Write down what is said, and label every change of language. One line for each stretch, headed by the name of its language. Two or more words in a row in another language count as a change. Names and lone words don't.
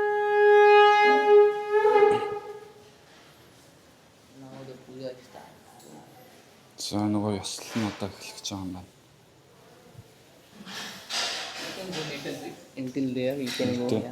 English: Now the puja starts.
Mongolian: нь одоо эхлэх гэж байгаа юм байна.
English: You can go little bit until there. You can go. Okay.